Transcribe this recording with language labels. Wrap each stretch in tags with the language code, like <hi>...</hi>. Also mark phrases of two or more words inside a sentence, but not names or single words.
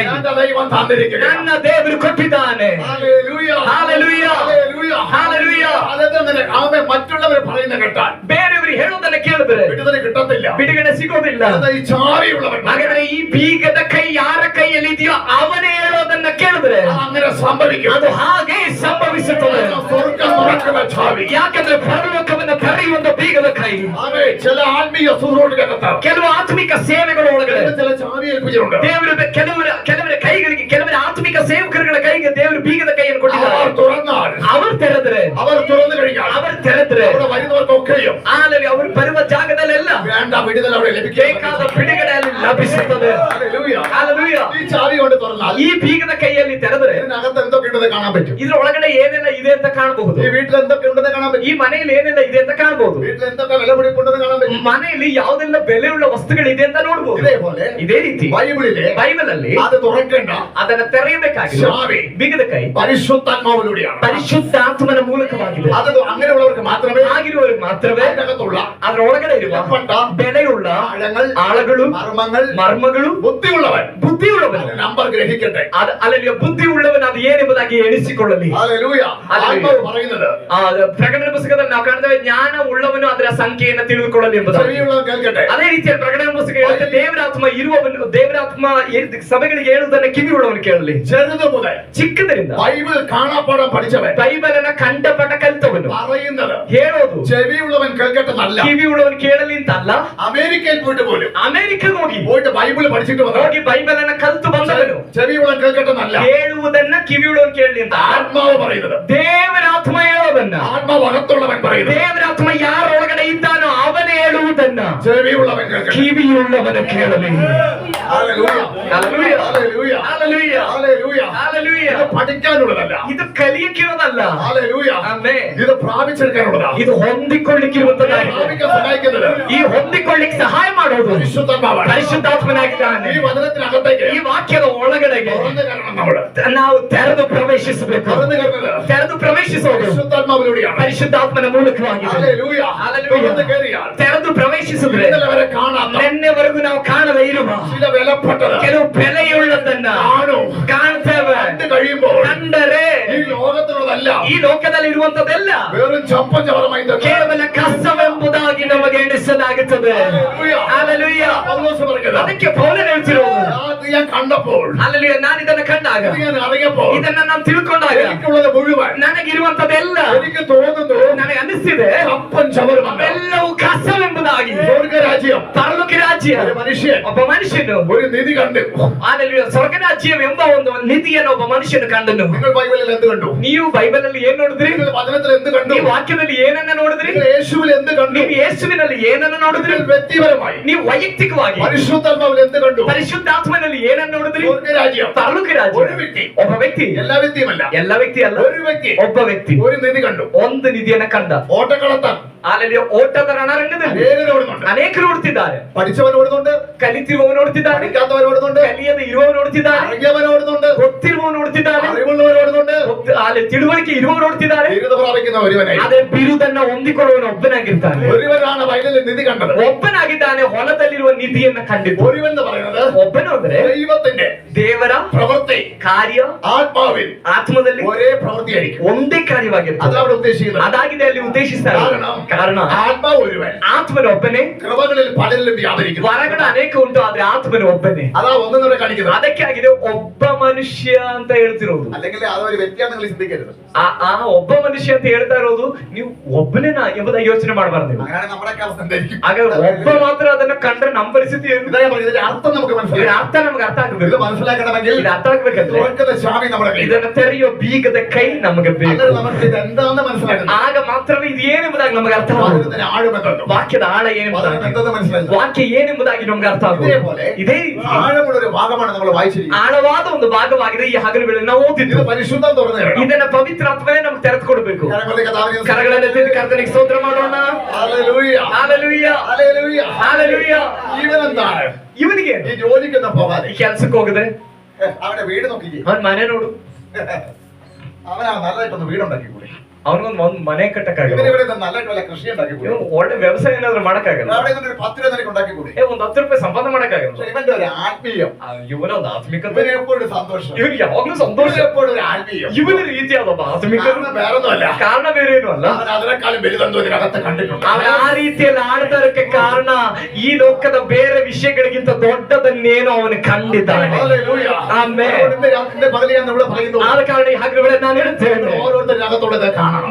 <ml>എന്റെ ദൈവം തന്നിരിക്കുക.</ml> <kn>ನನ್ನ ದೇವರು ಕೊಟ್ಟಿದ್ದಾನೆ.</kn> <ml>ഹല്ലേലൂയ. ഹല്ലേലൂയ. ഹല്ലേലൂയ. ഹല്ലേലൂയ. അതെന്താണ് ആമേ മറ്റുള്ളവർ പറയുന്ന കേട്ടാൽ</ml> <kn>ಬೇರೆಯವರು ಹೇಳೋದನ್ನ ಕೇಳಿದ್ರೆ</kn> <ml>വിടുതല കിട്ടത്തില്ല.</ml> <kn>ಬಿಡುಗಡೆ ಸಿಗೋದಿಲ್ಲ.</kn> <ml>എന്താ ഈ ചാവിയുള്ളവൻ</ml> <kn>ಹಾಗಾದ್ರೆ ಈ ಬೀಗದ ಕೈ ಯಾರ ಕೈಯಲ್ಲಿ ಇದೆಯೋ ಅವನೇ ಹೇಳೋದನ್ನ ಕೇಳಿದ್ರೆ</kn> <ml>അങ്ങനെ സംഭവിക്കും.</ml> <kn>ಅದು ಹಾಗೆ ಸಂಭವಿಸುತ್ತದೆ.</kn> <ml>സ്വർഗ്ഗം തുറക്കുന്ന ചാവി.</ml> <kn>ಯಾಕಂದ್ರೆ ಪರಲೋಕವನ್ನ ತೆರೆಯುವಂತ ಬೀಗದ ಕೈ.</kn> <ml>ആമേ ചില ആത്മീയ ശുശ്രൂഷകർക്ക്</ml> <kn>ಕೆಲವು ಆತ್ಮಿಕ ಸೇವೆಗಳ ಒಳಗಡೆ</kn> <ml>ചില ചാവി ഏൽപ്പിച്ചിട്ടുണ്ട്.</ml> <kn>ದೇವರು ಕೆಲವರ ಕೈಗಳಿಗೆ, ಕೆಲವರ ಆತ್ಮಿಕ ಸೇವಕರುಗಳ ಕೈಗೆ ದೇವರು ಬೀಗದ ಕೈಯನ್ನು ಕೊಟ್ಟಿದ್ದಾರೆ.</kn> <ml>അവർ തുറന്നാൽ,</ml> <kn>ಅವರು ತೆರೆದ್ರೆ,</kn> <ml>അവർ തുറന്നു കഴിഞ്ഞാൽ</ml> <kn>ಅವರು ತೆರೆದ್ರೆ</kn> <ml>അവിടെ വരുന്നവർക്കൊക്കെയും</ml> <kn>ಆಮೇಲೆ ಅವರು ಬರುವ ಜಾಗದಲ್ಲೆಲ್ಲ</kn> <ml>വേണ്ട വിടുതല അവിടെ ലഭിക്കും.</ml> <kn>ಬೇಕಾದ ಬಿಡುಗಡೆ ಅಲ್ಲಿ ಲಭಿಸುತ್ತದೆ.</kn> <ml>ഹല്ലേലൂയ.</ml> <kn>ಹಲ್ಲೆಲೂಯಾ.</kn> <ml>ഈ ചാവി കൊണ്ട് തുറന്നാൽ</ml> <kn>ಈ ಬೀಗದ ಕೈಯಲ್ಲಿ ತೆರೆದ್ರೆ</kn> <ml>ഇതിനകത്ത് എന്തൊക്കെ ഉണ്ടെന്ന് കാണാൻ പറ്റും.</ml> <kn>ಇದ್ರ ಒಳಗಡೆ ಏನೆಲ್ಲ ಇದೆ ಅಂತ ಕಾಣಬಹುದು.</kn> <ml>ഈ വീട്ടിൽ എന്തൊക്കെ ഉണ്ടെന്ന് കാണാൻ പറ്റും.</ml> <kn>ಈ ಮನೆಯಲ್ಲಿ ಏನೆಲ್ಲ ಇದೆ ಅಂತ ಕಾಣಬಹುದು.</kn> <ml>വീട്ടിൽ എന്തൊക്കെ വില പിടിപ്പുണ്ടെന്ന് കാണാൻ പറ്റും.</ml> <kn>ಮನೆಯಲ್ಲಿ ಯಾವುದೆಲ್ಲ ಬೆಲೆಯುಳ್ಳ ವಸ್ತುಗಳಿದೆ ಅಂತ ನೋಡಬಹುದು.</kn> <ml>ഇതേപോലെ</ml> <kn>ಇದೇ ರೀತಿ</kn> <ml>ബൈബിളിലെ</ml> <kn>ಬೈಬಲ್ ಅಲ್ಲಿ</kn> <ml>അത് തുറക്കേണ്ട</ml> <kn>ಅದನ್ನ ತೆರೆಯಬೇಕಾಗಿದೆ.</kn> <ml>ചാവി</ml> <kn>ಬೀಗದ ಕೈ</kn> <ml>പരിശുദ്ധാത്മാവിലൂടെയാണ്.</ml> <kn>ಪರಿಶುದ್ಧಾತ್ಮನ ಮೂಲಕವಾಗಿದೆ.</kn> <ml>അത് അങ്ങനെയുള്ളവർക്ക് മാത്രമേ</ml> <kn>ಆಗಿರುವವರಿಗೆ ಮಾತ್ರವೇ</kn> <ml>അതിനകത്തുള്ള</ml> <kn>ಅದರ ಒಳಗಡೆ ಇರುವ</kn> <ml>വിലപ്പെട്ട</ml> <kn>ಬೆಲೆಯುಳ್ಳ</kn> <ml>ആഴങ്ങൾ,</ml> <kn>ಆಳಗಳು,</kn> <ml>മർമ്മങ്ങൾ,</ml> <kn>ಮರ್ಮಗಳು ಬುದ್ಧಿಯುಳ್ಳವನು</kn> <ml>നമ്പർ ഗ്രഹിക്കട്ടെ.</ml> <kn>ಅಲ್ಲಲ್ಲಿ ಬುದ್ಧಿಯುಳ್ಳವನು ಅದು ಏನೆಂಬುದಾಗಿ ಎಣಿಸಿಕೊಳ್ಳಲಿ. ಪ್ರಕಟಣೆ ಪುಸ್ತಕದಲ್ಲಿ ನಾವು ಕಾಣ್ತೇವೆ ಜ್ಞಾನ ಉಳ್ಳವನು ಅದರ ಸಂಖ್ಯೆಯನ್ನು ತಿಳಿದುಕೊಳ್ಳಲಿ ಎಂಬುದಾಗಿ. ಅದೇ ರೀತಿಯಲ್ಲಿ ಪ್ರಕಟಣೆ ಪುಸ್ತಕ ಹೇಳುತ್ತೆ ದೇವರಾತ್ಮ ಇರುವವನು ದೇವರಾತ್ಮ ಸಭೆಗಳಿಗೆ ಹೇಳುವುದನ್ನು ಕಿವಿ ಉಳ್ಳವನು ಕೇಳಲಿ. ಚಿಕ್ಕದರಿಂದ</kn> <ml>ബൈബിൾ കാണാപ്പാടം പഠിച്ചവൻ</ml> <kn>ಬೈಬಲ್ ಅನ್ನ ಕಂಠಪಟ ಕಲಿತವನು</kn> <ml>പറയുന്നത്</ml> <kn>ಹೇಳೋದು</kn> <ml>ചെവിയുള്ളവൻ കേൾക്കട്ടെന്നല്ല.</ml> <kn>ಕಿವಿ ಉಳ್ಳವನು ಕೇಳಲಿ ಅಂತ ಅಲ್ಲ.</kn> <ml>അമേരിക്കയിൽ പോയിട്ട് പോലും</ml> <kn>ಅಮೆರಿಕಗೆ</kn> <ml>പോയിട്ട് ബൈബിൾ പഠിച്ചിട്ട്</ml> <kn>ಹೋಗಿ ಬೈಬಲ್ ಅನ್ನ ಕಲಿತು ಬಂದವನು</kn> <ml>ചെവിയുള്ളവൻ കേൾക്കട്ടെന്നല്ല.</ml> <kn>ಹೇಳುವುದನ್ನ ಕಿವಿ ಉಳ್ಳವನು ಕೇಳಲಿ ಅಂತ</kn> <ml>ആത്മാവ് പറയുന്നത്.</ml> <kn>ದೇವರಾತ್ಮ ಹೇಳೋದನ್ನ</kn> <ml>ആത്മാവ് അകത്തുള്ളവൻ പറയുന്നത്.</ml> <kn>ದೇವರಾತ್ಮ ಯಾರೊಳಗಡೆ ಇದ್ದಾನೋ ಅವನೇ ಹೇಳುವುದನ್ನ</kn> <ml>ചെവിയുള്ളവൻ കേൾക്കട്ടെ.</ml> <kn>ಕಿವಿಯುಳ್ಳವನು ಕೇಳಲಿ.</kn> <ml>ഹല്ലേലൂയ ഹല്ലേലൂയ ഹല്ലേലൂയ ഹല്ലേലൂയ ഹല്ലേലൂയ ഹല്ലേലൂയ. ഇത് പഠിക്കാനുള്ളതല്ല. ಇದು ಕಲಿಯಕ್ಕಿರೋದಲ್ಲ. ഹല്ലേലൂയ</ml> <kn>ಆಮೆನ್.</kn> <ml>ഇത് പ്രാപിച്ചെടുക്കാനുള്ളതാണ്.</ml> <kn>ಇದು ಹೊಂದಿಕೊಳ್ಳಿಕ್ಕಿರುವಂತದ್ದಾಗಿದೆ.</kn> <ml>പ്രാപിക്കാൻ സഹായിക്കുന്നത്</ml> <kn>ಈ ಹೊಂದಿಕೊಳ್ಳಿಕ್ಕೆ ಸಹಾಯ ಮಾಡೋದು</kn> <ml>പരിശുദ്ധാത്മാവാണ്.</ml> <kn>ಪರಿಶುದ್ಧಾತ್ಮನಾಗಿದ್ದಾನೆ.</kn> <ml>ഈ വചനത്തിനകത്തേക്ക്</ml> <kn>ಈ ವಾಕ್ಯದ ಒಳಗಡೆಗೆ</kn> <ml>തുറന്നു കയറണം നമ്മള്.</ml> <kn>ನಾವು ತೆರೆದು ಪ್ರವೇಶಿಸಬೇಕು.</kn> <ml>തുറന്നു കയറുന്നത്</ml> <kn>ತೆರೆದು ಪ್ರವೇಶಿಸೋದು</kn> <ml>പരിശുദ്ധാത്മാവിലൂടെയാണ്.</ml> <kn>ಪರಿಶುದ್ಧಾತ್ಮನ ಮೂಲಕವಾಗಿದೆ.</kn> <ml>ഹല്ലേലൂയ ഹല്ലേലൂയ. തുറന്നു കയറിയാൽ</ml> <kn>ತೆರೆದು ಪ್ರವೇಶಿಸಿದ್ರೆ</kn> <ml>ഇന്നലെ വരെ കാണാത്ത</ml> <kn>ನಿನ್ನೆವರೆಗೂ ನಾವು ಕಾಣದೇ ಇರುವ</kn> <ml>ചില വിലപ്പെട്ടത്</ml> <kn>ಕೆಲವು ಬೆಲೆಯುಳ್ಳದನ್ನ</kn> <ml>കാണും.</ml> <kn>ಕಾಣ್ತೇವೆ.</kn> <ml>കണ്ടു കഴിയുമ്പോൾ</ml> <kn>ಕಂಡರೆ</kn> <ml>ഈ ലോകത്തിലുള്ളതല്ല</ml> <kn>ಈ ಲೋಕದಲ್ಲಿ ಇರುವಂತದೆಲ್ಲ</kn> <ml>വെറും ചപ്പൻ ചവറമായി</ml> <kn>ಕೇವಲ ಕಸವೆಂಬುದಾಗಿ ನಮಗೆ ಎಣಿಸಲಾಗುತ್ತದೆ. ಹಲ್ಲೆಲೂಯ.</kn> <ml>പൗലോസ് പറയുന്നത്</ml> <kn>ಅದಕ್ಕೆ ಪೌಲನು ಹೇಳ್ತಿರೋದು</kn> <ml>അത് ഞാൻ കണ്ടപ്പോൾ</ml> <kn>ಹಲ್ಲೆಲೂಯ ನಾನು ಇದನ್ನ ಕಂಡಾಗ</kn> <ml>ഇത് ഞാൻ അറിയപ്പോൾ</ml> <kn>ಇದನ್ನ ನಾನು ತಿಳ್ಕೊಂಡಾಗ</kn> <ml>എനിക്കുള്ളത് മുഴുവൻ</ml> <kn>ನನಗಿರುವಂತದೆಲ್ಲ</kn> <ml>എനിക്ക് തോന്നുന്നു</ml> <kn>ನನಗೆ ಅನಿಸ್ತಿದೆ</kn> <ml>ചപ്പൻ ചവറുമാണ്.</ml> <kn>ಎಲ್ಲವೂ ಕಸವೆಂಬುದಾಗಿ.</kn> <ml>സ്വർഗരാജ്യം</ml> <kn>ಪರಲೋಕ ರಾಜ್ಯ</kn> <ml>ഒരു മനുഷ്യൻ</ml> <kn>ಒಬ್ಬ ಮನುಷ್ಯನು</kn> <ml>ഒരു നിധി കണ്ടു.</ml> <kn>ಹಲ್ಲೆಲೂಯ ಸ್ವರ್ಗರಾಜ್ಯಂ ಎಂಬ ಒಂದು ನಿಧಿಯನ್ನು ಒಬ್ಬ ಮನುಷ್ಯನು ಕಂಡನು.</kn> <ml>നിങ്ങൾ ബൈബിളിൽ എന്ത് കണ്ടു?</ml> <kn>ನೀವು ಬೈಬಲ್ ಅಲ್ಲಿ ಏನ್ ನೋಡಿದ್ರಿ?</kn> <ml>നിങ്ങൾ വചനത്തിൽ എന്ത് കണ്ടു?</ml> <kn>ನೀವು ವಾಕ್ಯದಲ್ಲಿ ಏನನ್ನ ನೋಡಿದ್ರಿ?</kn> <ml>നിങ്ങൾ യേശുവിൽ എന്ത് കണ്ടു?</ml> <kn>ನೀವು ಯೇಸುವಿನಲ್ಲಿ ಏನನ್ನ ನೋಡಿದ್ರಿ?</kn> <ml>നിങ്ങൾ വ്യക്തിപരമായി</ml> <kn>ನೀವು ವೈಯಕ್ತಿಕವಾಗಿ</kn> <ml>പരിശുദ്ധാത്മാവിൽ എന്ത് കണ്ടു?</ml> <kn>ಪರಿಶುದ್ಧಾತ್ಮನಲ್ಲಿ ಏನನ್ನ ನೋಡಿದ್ರಿ?</kn> <ml>സ്വർഗരാജ്യം</ml> <kn>ಪರಲೋಕ ರಾಜ್ಯ.</kn> <ml>ഒരു വ്യക്തി</ml> <kn>ಒಬ್ಬ ವ್ಯಕ್ತಿ</kn> <ml>എല്ലാ വ്യക്തിയുമല്ല</ml> <kn>ಎಲ್ಲ ವ್ಯಕ್ತಿ ಅಲ್ಲ</kn> <ml>ഒരു വ്യക്തി</ml> <kn>ಒಬ್ಬ ವ್ಯಕ್ತಿ</kn> <ml>ഒരു നിധി കണ്ടു.</ml> <kn>ಒಂದು ನಿಧಿಯನ್ನ ಕಂಡ.</kn> <ml>ഓട്ടക്കളത്താൻ</ml> <kn>ಅಲ್ಲಿ ಓಟದ ರಣರಂಗದಲ್ಲಿ</kn> <ml>അനേകർ ഓടുന്നുണ്ട്.</ml> <kn>ಅನೇಕರು ಓಡುತ್ತಿದ್ದಾರೆ.</kn> <ml>പഠിച്ചവൻ ഓടുന്നുണ്ട്.</ml> <kn>ಕಲಿತಿರುವವನು ಓಡುತ್ತಿದ್ದಾನೆ.</kn> <ml>പഠിക്കാത്തവൻ ഓടുന്നുണ്ട്.</ml> <kn>ಕಲಿಯದೆ ಇರುವವನು ಓಡುತ್ತಿದ್ದಾನೆ.</kn> <ml>അറിഞ്ഞവൻ ഓടുന്നുണ്ട്.</ml> <kn>ಗೊತ್ತಿರುವವನು ಓಡುತ್ತಿದ್ದಾನೆ.</kn> <ml>അറിവുള്ളവൻ ഓടുന്നുണ്ട്.</ml> <kn>ಅಲ್ಲಿ ತಿಳುವಳಿಕೆ ಇರುವವರು ಓಡುತ್ತಿದ್ದಾರೆ.</kn> <ml>ബിരുദ പ്രാപിക്കുന്ന ഒരുവനായി</ml> <kn>ಅದೇ ಬಿರುದನ್ನ ಹೊಂದಿಕೊಳ್ಳುವವನು ಒಬ್ಬನಾಗಿರ್ತಾನೆ.</kn> <ml>ഒരുവനാണ് വയലിൽ നിധി കണ്ടത്.</ml> <kn>ಒಬ್ಬನಾಗಿದ್ದಾನೆ ಹೊಲದಲ್ಲಿರುವ ನಿಧಿಯನ್ನ ಕಂಡಿದ್ದು.</kn> <ml>ഒരുവൻ എന്ന് പറയുന്നത്</ml> <kn>ಒಬ್ಬನು ಅಂದ್ರೆ</kn> <ml>ദൈവത്തിന്റെ</ml> <kn>ದೇವರ</kn> <ml>പ്രവൃത്തി</ml> <kn>ಕಾರ್ಯ</kn> <ml>ആത്മാവിൽ</ml> <kn>ಆತ್ಮದಲ್ಲಿ</kn> <ml>ഒരേ പ്രവൃത്തിയായിരിക്കും.</ml> <kn>ಒಂದೇ ಕಾರ್ಯವಾಗಿರ್ತದೆ.</kn> <ml>അതാണ് ഉദ്ദേശിക്കുന്നത്.</ml> <kn>ಅದಾಗಿದೆ ಅಲ್ಲಿ ಉದ್ದೇಶಿಸ್ತಾರೆ. ಕಾರಣ</kn> <ml>ആത്മാവ് ഒരുവൻ</ml> <kn>ಆತ್ಮನು ಒಬ್ಬನೇ.</kn> <ml>കൃപകളിൽ പലരിലും വ്യാപരിക്കുന്നു.</ml> <kn>ವರಗಳು ಅನೇಕ ಉಂಟು ಆದ್ರೆ ಆತ್ಮನು ಒಬ್ಬನೇ.</kn> <ml>അതാ ഒന്നും കാണിക്കുന്നത്.</ml> <kn>ಅದಕ್ಕೆ ಆಗಿದೆ ಒಬ್ಬ ಮನುಷ್ಯ ಅಂತ ಹೇಳ್ತಿರೋದು.</kn> <ml>അല്ലെങ്കിൽ അതൊരു വ്യക്തിയാണ് നിങ്ങൾ ചിന്തിക്കരുത്.</ml> <kn>ಆ ಒಬ್ಬ ಮನುಷ್ಯ ಅಂತ ಹೇಳ್ತಾ ಇರೋದು ನೀವು ಒಬ್ಬನೇನಾ ಎಂಬುದಾಗಿ ಯೋಚನೆ ಮಾಡಬಾರ್ದು ನೀವು.</kn> <ml>അങ്ങനെയാണ് നമ്മുടെ അവസ്ഥ എന്തായിരിക്കും?</ml> <kn>ಆಗ ಒಬ್ಬ ಮಾತ್ರ ಅದನ್ನ ಕಂಡ್ರೆ ನಮ್ಮ ಪರಿಸ್ಥಿತಿ ಏನು?</kn> <ml>ഇതിന്റെ അർത്ഥം നമുക്ക്</ml> <kn>ಇದರ</kn> <ml>മനസ്സിലാക്കാം.</ml> <kn>ಅರ್ಥ ನಮ್ಗೆ ಅರ್ಥ</kn> <ml>ഇത്</ml> <kn>ಆಗಬೇಕು.</kn> <ml>മനസ്സിലാക്കണമെങ്കിൽ</ml> <kn>ಇದು ಅರ್ಥ ಆಗ್ಬೇಕಂದ್ರೆ</kn> <ml>സ്വർഗ്ഗದ ചാവി നമ്മുടെ കയ്യിൽ.</ml> <kn>ಇದನ್ನ ತೆರೆಯೋ ಬೀಗದ ಕೈ ನಮಗೆ ಬೇಕು.</kn> <ml>അങ്ങനെ നമുക്ക് ഇത് എന്താണെന്ന് മനസ്സിലാക്കണം.</ml> <kn>ಆಗ ಮಾತ್ರವೇ ಇದು ಏನೆಂಬುದಾಗಿ ನಮಗೆ ಅರ್ಥ ಆಗುವುದು.</kn> <ml>അതിന്റെ ആഴമെന്തുണ്ട്?</ml> <kn>ವಾಕ್ಯದ ಆಳ ಏನೆಂಬುದಾಗಿ,</kn> <ml>എന്തെന്ന് മനസ്സിലാക്കണം.</ml> <kn>ವಾಕ್ಯ ಏನೆಂಬುದಾಗಿ ನಮ್ಗೆ ಅರ್ಥ ಆಗುವುದು.</kn> <ml>ഇതേപോലെ</ml> <kn>ಇದೇ ರೀತಿ</kn> <ml>ആഴമുള്ള ഒരു ഭാഗമാണ് നമ്മൾ വായിച്ചിരിക്കുന്നത്.</ml> <kn>ಆಳವಾದ ಒಂದು ಭಾಗವಾಗಿದೆ ಈ ಹಗಲು ವೇಳೆ ನಾವು ಓದಿದ್ದು.</kn> <ml>ഇത് പരിശുദ്ധം തുറന്നു തരണം.</ml> <kn>ಇದನ್ನ ಪವಿತ್ರಾತ್ಮನೇ ನಮ್ಗೆ ತೆರೆದುಕೊಡ್ಬೇಕು.</kn> <ml>കരങ്ങളിലേക്ക് കർത്താവിനെ</ml> <kn>ಕರಗಳೆತ್ತಿ ಕರ್ತನಿಗೆ ಸ್ತೋತ್ರ ಮಾಡೋಣ.</kn> <ml>ഹല്ലേലൂയ</ml> <kn>ಹಾಲೆಲೂಯ</kn> <ml>ഹല്ലേലൂയ</ml> <kn>ಹಾಲೆಲೂಯ.</kn> <ml>ഇവനെന്താണ്</ml> <kn>ಇವನಿಗೆ</kn> <ml>ഈ ജോലിക്കൊന്നും പോവാതെ</ml> <kn>ಈ ಕೆಲ್ಸಕ್ಕೆ ಹೋಗದೆ</kn> <ml>അവന്റെ വീട് നോക്കിക്കേ.</ml> <kn>ಅವನ್ ಮನೆ ನೋಡು.</kn> <ml>അവനാ നല്ലതായിട്ടൊന്ന് വീടുണ്ടാക്കി കൂടി.</ml> <kn>ಅವನಿಗೊಂದು ಒಂದು ಮನೆ ಕಟ್ಟಕ್ಕಾಗಲ್ಲ.</kn> <ml>ഇവിടെ നല്ലതായിട്ട് വല്ല കൃഷി ഉണ്ടാക്കി കൂടി.</ml> <kn>ಒಳ್ಳೆ ವ್ಯವಸಾಯ ಏನಾದ್ರು ಮಾಡಕ್ಕಾಗಲ್ಲ.</kn> <ml>അവിടെ ഒരു 10 രൂപ നിനക്ക് ഉണ്ടാക്കി കൂടി.</ml> <kn>ಒಂದು 10 ರೂಪಾಯಿ ಸಂಪಾದನೆ ಮಾಡಕ್ಕಾಗಲ್ಲ.</kn> <ml>പക്ഷേ ഇവന്റെ ഒരു ആത്മീയം,</ml> <kn>ಇವನ ಒಂದು ಆತ್ಮಿಕತೆ,</kn> <ml>ഇവന് എപ്പോഴും സന്തോഷം,</ml> <kn>ಇವನಿಗೆ ಯಾವಾಗ್ಲೂ ಸಂತೋಷ,</kn> <ml>ഇവന് എപ്പോഴും ഒരു ആത്മീയം.</ml> <kn>ಇವನ ರೀತಿಯಾದ ಒಬ್ಬ ಆತ್ಮಿಕತೆ.</kn> <ml>കാരണം വേറൊന്നുമല്ല,</ml> <kn>ಕಾರಣ ಬೇರೆ ಏನು ಅಲ್ಲ,</kn> <ml>അവൻ അതിനേക്കാളും വലുതെന്തോ ഇതിനകത്ത് കണ്ടിട്ടുണ്ട്.</ml> <kn>ಅವನ ಆ ರೀತಿಯಲ್ಲಿ ಆಡ್ತದಕ್ಕೆ ಕಾರಣ ಈ ಲೋಕದ ಬೇರೆ ವಿಷಯಗಳಿಗಿಂತ ದೊಡ್ಡದನ್ನೇನೋ ಅವನು ಕಂಡಿದ್ದಾನೆ.</kn> <ml>ഹല്ലേലൂയ.</ml> <kn>ಆಮೆನ್.</kn> <ml>ഇന്ന് പകൽ ഞാൻ ഇവിടെ പറയുന്നു,</ml> <kn>ಆದ ಕಾರಣ ಈ ಹಗಲುಗಳಲ್ಲಿ ನಾನು ಹೇಳ್ತೇನೆ,</kn> <ml>ഓരോരുത്തരകത്തുള്ളത് കാണണം.</ml>